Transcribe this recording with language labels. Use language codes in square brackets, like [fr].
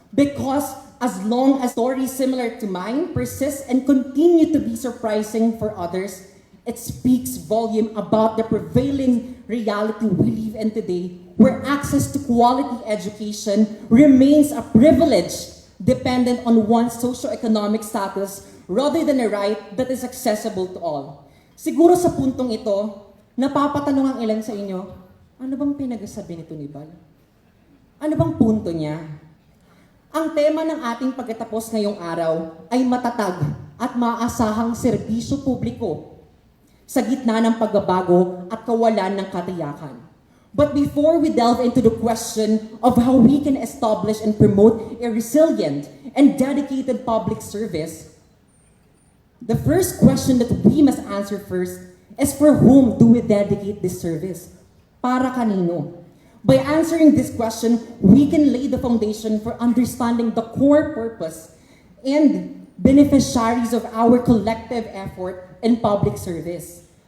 [en] Because as long as stories similar to mine persist and continue to be surprising for others, it speaks volume about the prevailing reality we live in today, where access to quality education remains a privilege dependent on one's socioeconomic status rather than a right that is accessible to all. [tl] Siguro sa puntong ito, napapatanong ang ilan sa inyo, ano bang pinagsasabi nito ni Val? Ano bang punto niya? Ang tema ng ating pagkatapos ngayong araw ay matatag at maaasahang serbisyo publiko sa gitna ng pagbabago at kawalan ng katiyakan. [en] But before we delve into the question of how we can establish and promote a resilient and dedicated public service, the first question that we must answer first is for whom do we dedicate this service? [tl] Para kanino? [en] By answering this question, we can lay the foundation for understanding the core purpose and beneficiaries of our collective effort in public service.